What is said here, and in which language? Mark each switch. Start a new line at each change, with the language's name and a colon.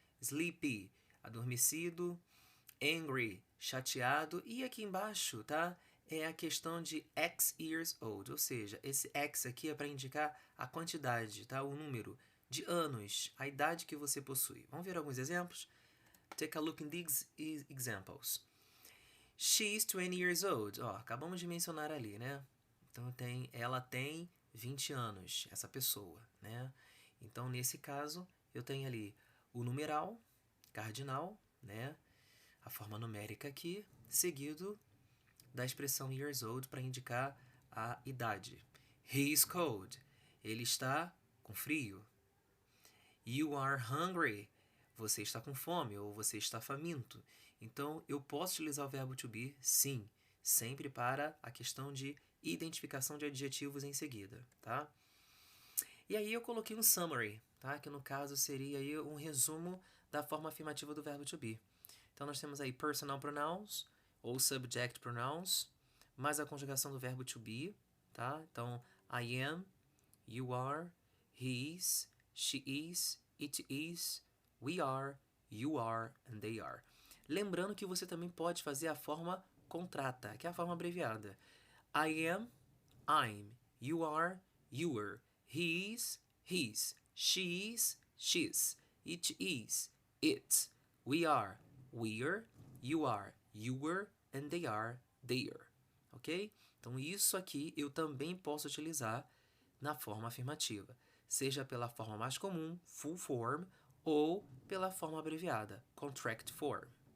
Portuguese: Sleepy, adormecido. Angry, chateado. E aqui embaixo, tá? É a questão de X years old, ou seja, esse X aqui é para indicar a quantidade, tá? O número de anos, a idade que você possui. Vamos ver alguns exemplos?
English: Take a look in these examples.
Portuguese: She is 20 years old. Ó, acabamos de mencionar ali, né? Então ela tem 20 anos, essa pessoa, né? Então, nesse caso, eu tenho ali o numeral, cardinal, né? A forma numérica aqui, seguido da expressão years old para indicar a idade. He is cold. Ele está com frio. You are hungry. Você está com fome ou você está faminto. Então, eu posso utilizar o verbo to be, sim, sempre para a questão de identificação de adjetivos em seguida, tá? E aí eu coloquei um summary, tá? Que no caso seria aí um resumo da forma afirmativa do verbo to be. Então, nós temos aí personal pronouns ou subject pronouns, mais a conjugação do verbo to be, tá?
English: Então, I am, you are, he is, she is, it is, we are, you are, and they are.
Portuguese: Lembrando que você também pode fazer a forma contrata, que é a forma abreviada.
English: I am, I'm, you are, you're, he is, his, she is, she's, it is, it's, we are, we're, you are, you're, and they are, they're. Ok?
Portuguese: Então, isso aqui eu também posso utilizar na forma afirmativa, seja pela forma mais comum, full form, ou pela forma abreviada, contract form.